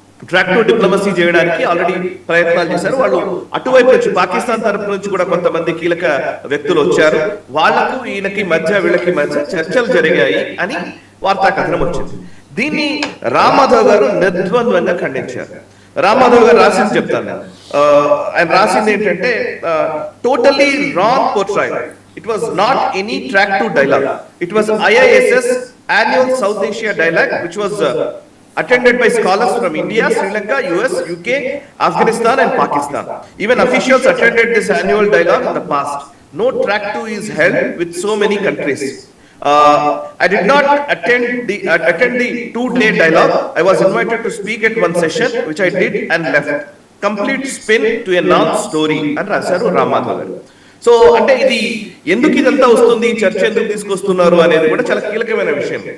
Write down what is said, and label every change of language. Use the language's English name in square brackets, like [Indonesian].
[Telugu] Track to diplomacy చేయడానికి already ప్రయత్నాలు చేశారు. వాళ్ళు అటువైపు నుంచి పాకిస్తాన్ తరపు నుంచి కూడా కొంతమంది కీలక వ్యక్తులు వచ్చారు. వాళ్లకు వీళ్ళకి మధ్య చర్చలు జరిగాయి అని వార్తా కథనం వచ్చింది. దీన్ని రామ్ మాధవ్ గారు నిర్ద్వంద్వంగా ఖండించారు. రామ్ మాధవ్ గారు రాసింది చెప్తాను నేను. ఆయన రాసింది ఏంటంటే [English] Totally wrong portrayal. It was not any track to dialogue. It was IISS annual South Asia dialogue which was attended by scholars from India, Sri Lanka, US, UK, Afghanistan and Pakistan. Even officials attended this annual dialogue in the past. No track to is held with so many countries. I did not attend the 2-day dialogue. I was invited to speak at one session which I did and left. Complete spin to a non-story and [Telugu] రాశారు రామ్ మాధవ్ గారు. So అంటే ఇది ఎందుకు ఇదంతా వస్తుంది, చర్చ ఎందుకు తీసుకొస్తున్నారు అనేది కూడా చాలా కీలకమైన విషయం.